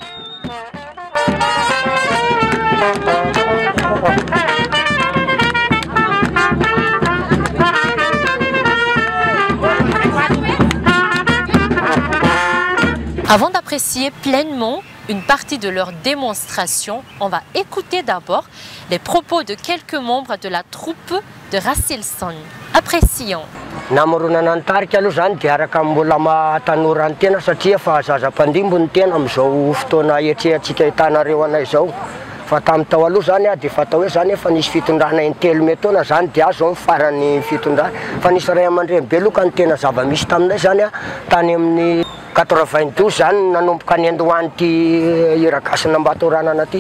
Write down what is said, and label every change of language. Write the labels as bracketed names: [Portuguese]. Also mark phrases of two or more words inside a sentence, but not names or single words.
[French] Avant d'apprécier pleinement une partie de leur démonstration, on va écouter d'abord les propos de quelques membres de la troupe de Rasselson. Apprécions. [Malagasy] Namoronana ny tarika aloha zany dia araka mbola mahatanora ny tena satria fa zaza-pandimbo ny tena amin'izao fotoana etrehantsika hitanareo anay izao. Fa tamin'ny tao aloha zany dia fatao hoe zany efa nisy fitondrana in-telo metaona zany dia azo ny farany fitondrana. Fa nisy ray aman-dreny beloka ny tena zava-misy taminay zany tany amin'ny 92 zany nanomboka ny Andohany ty iragas Nambatoranana ty.